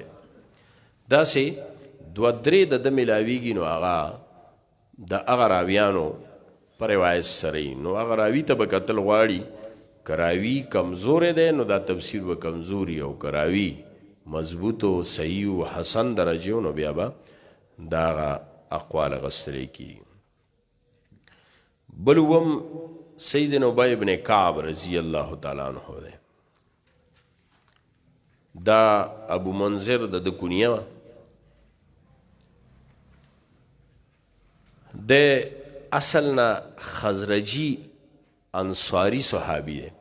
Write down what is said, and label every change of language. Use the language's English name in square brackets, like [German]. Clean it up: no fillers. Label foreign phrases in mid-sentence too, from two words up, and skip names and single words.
[Pashto] داسې دوه درې د ده ملاویږي نو هغه د هغه راویانو په روایت سره نو هغه راوي ته به کتل غواړي، که راوي کمزوری دی نو دا تفسیر به کمزوري، او که راوي مضبوط و صحیح و حسن درجې نو بیا به دا هغه اقوال اخیستلی کېږي. بل اووم سیدنا ابی بن کعب [Arabic] رضی الله تعالی عنہ [Pashto] دی. دا ابو منذر د کنیه د اصل نه خزرجی انصاری صحابی دی.